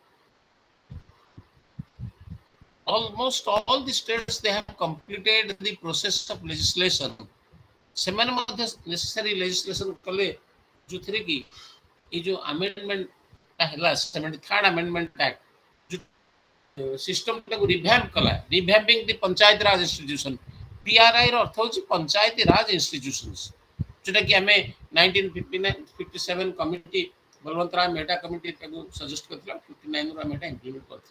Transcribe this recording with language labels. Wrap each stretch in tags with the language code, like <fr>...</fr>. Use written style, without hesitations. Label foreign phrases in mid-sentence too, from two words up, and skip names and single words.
<en>almost all the states they have completed the process of legislation.</en> <or>ସେମାନେ ମଧ୍ୟ</or> <en>necessary legislation</en> <or>କଲେ ଯୋଉଥିରେ କି ଏଇ ଯୋଉ amendment ହେଲା 73rd Amendment Act ସିଷ୍ଟମଟାକୁ ରିଭ୍ୟାମ୍ପ କଲା,</or> <en>revamping the Panchayat Raj Institution.</en> <or>ପିଆରଆଇ ର ଅର୍ଥ ହେଉଛି ପଞ୍ଚାୟତ ରାଜ ଇନଷ୍ଟିଟ୍ୟୁସନ୍ସ, ଯୋଉଟା କି ଆମେ 1957 କମିଟି ବଳବନ୍ତ ରାୟ ମେହଟା କମିଟି ତାକୁ ସଜେଷ୍ଟ କରିଥିଲା, 59 ରୁ ଆମେ ଏଟା ଇମ୍ପ୍ଲିମେଣ୍ଟ କରିଥିଲୁ।</or>